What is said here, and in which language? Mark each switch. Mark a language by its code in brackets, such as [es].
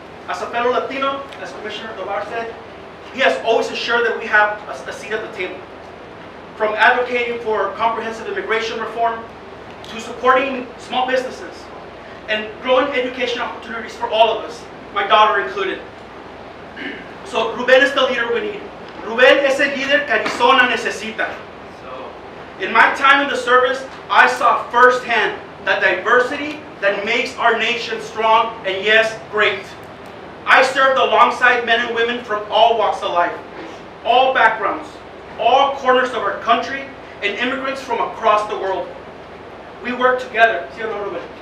[en] As a fellow Latino, as Commissioner Tovar said, he has always ensured that we have a seat at the table. From advocating for comprehensive immigration reform, to supporting small businesses, and growing education opportunities for all of us, my daughter included. So Ruben is the leader we need. [es] Ruben es el líder que Arizona necesita. [en] In my time in the service, I saw firsthand the diversity that makes our nation strong and, yes, great. I served alongside men and women from all walks of life, all backgrounds, all corners of our country, and immigrants from across the world. We worked together. [es] ¿Sí o no, Ruben?